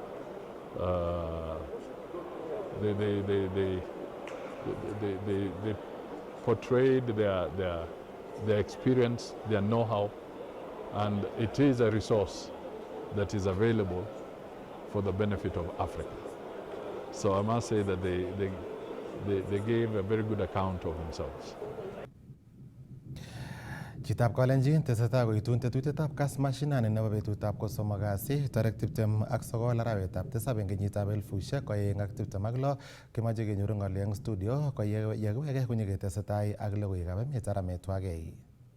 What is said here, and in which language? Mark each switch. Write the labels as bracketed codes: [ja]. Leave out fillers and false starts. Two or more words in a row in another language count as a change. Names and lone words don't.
[en] They portrayed their experience, their know-how, and it is a resource that is available for the benefit of Africa. So I must say that they gave a very good account of themselves. [kln] Chitab Kalenjin tesetai koitun tetutietab KASS mashinani nebo betutab kosomok kasi tarik 29 arawetab 7 eng kenyitab 2026 kimache kenyoru ng'olyo eng studio ko yekiwege konyo ketesetai ak logoiwekab emet arametwagei.